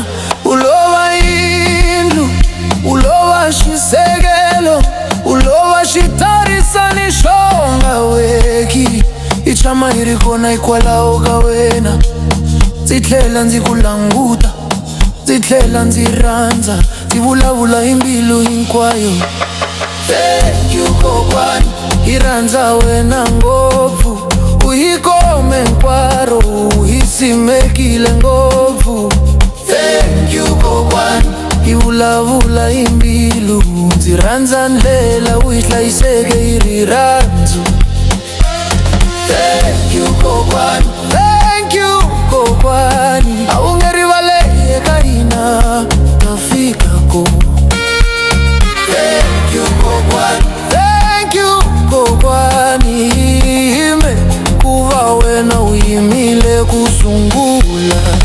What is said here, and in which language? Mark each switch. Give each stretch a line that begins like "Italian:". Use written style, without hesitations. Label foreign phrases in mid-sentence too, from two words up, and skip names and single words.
Tsonga: U lova yindlu, u lova xisekelo, u lova xitarisani xo nga weki. Hi tshama hi ri kona hikwalaho ka wena. Ndzi tlhela ndzi ku languta, ndzi tlhela ndzi rhandza, ndzi vulavula hi mbilu hinkwayo.
English: Thank you
Tsonga: kokwani, hi rhandza wena ngopfu. U hi khome hinkwaro, u hi simekile ngopfu.
English: Thank you
Tsonga: kokwani, hi vulavula hi mbilu, ndzi rhandza ndlela u hi hlayiseke hi rirhandzu.
English: Thank you
Tsonga: kokwani,
English: thank you
Tsonga: kokwani, a wu nge rivale eka hina ta fika ko.
English: Thank you
Tsonga: kokwani,
English: thank you
Tsonga: kokwani, hime ku va wena u yimile ku sungula.